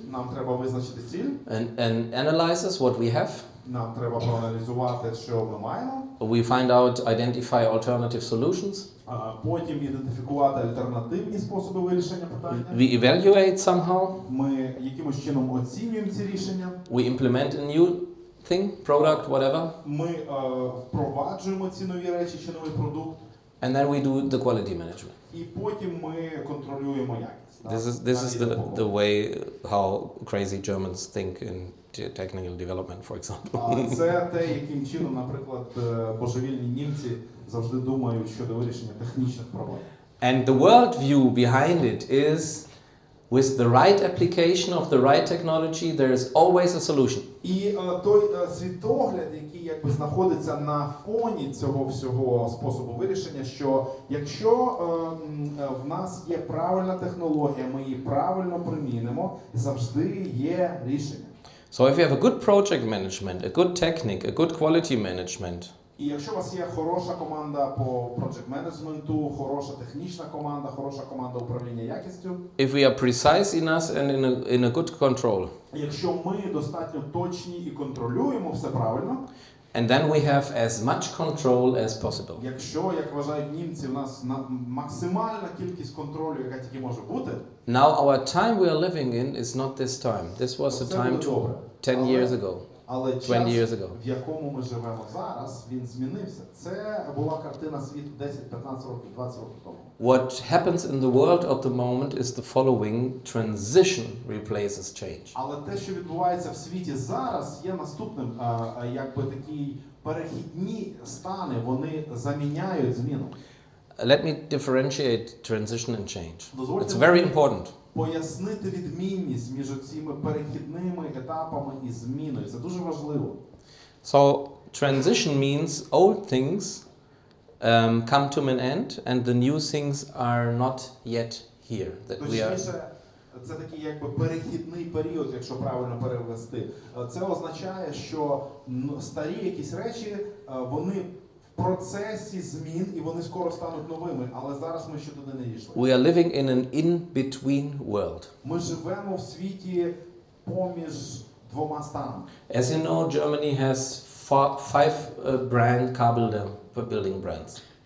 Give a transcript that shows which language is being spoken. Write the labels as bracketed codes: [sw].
[uk] Нам треба визначити ціль. [en] And analyze what we have. [uk] Нам треба проаналізувати, що ми маємо. [en] We find out, identify alternative solutions. [uk] Потім ідентифікувати альтернативні способи вирішення питання. [en] We evaluate somehow. [uk] Ми якимось чином оцінюємо ці рішення. [en] We implement a new thing, product, whatever. [uk] Ми впроваджуємо ці нові речі чи новий продукт. [en] And then we do the quality management. [uk] І потім ми контролюємо якість. [en] This is the way how crazy Germans think in technical development, for example. [uk] Це те, яким чином, наприклад, божевільні німці завжди думають щодо вирішення технічних проблем. [en] And the worldview behind it is, with the right application of the right technology, there is always a solution. [uk] І той світогляд, який якби знаходиться на фоні цього всього способу вирішення, що якщо в нас є правильна технологія, ми її правильно примінимо, завжди є рішення. [en] So if you have a good project management, a good technique, a good quality management, [uk] І якщо у вас є хороша команда по project менеджменту, хороша технічна команда, хороша команда управління якістю, [en] if we are precise enough and in a good control, [uk] якщо ми достатньо точні і контролюємо все правильно, [en] and then we have as much control as possible. [uk] якщо, як вважають німці, в нас максимальна кількість контролю, яка тільки може бути, [en] Now our time we are living in is not this time. This was the time 10 years ago. [uk] Але [en] 20 [uk] час, [en] years ago. [uk] в якому ми живемо зараз, він змінився. Це була картина світу 10, 15 років, 20 років тому. [en] What happens in the world at the moment is the following: transition replaces change. [uk] Але те, що відбувається в світі зараз, є наступним, якби такі перехідні стани, вони заміняють зміну. [en] Let me differentiate transition and change. [uk] Дозвольте [en] It's very important. [uk] пояснити відмінність між цими перехідними етапами і зміною. Це дуже важливо. [en] So transition means old things come to an end and the new things are not yet here. That we are. [uk] Точніше, це такий якби перехідний період, якщо правильно перевести. Це означає, що старі якісь речі, вони в процесі змін і вони скоро стануть новими, але зараз ми ще туди не дійшли. [en] We are living in an in-between world. [uk] Ми живемо в світі поміж двома станами. [en] As you know, Germany has five brand car building brands.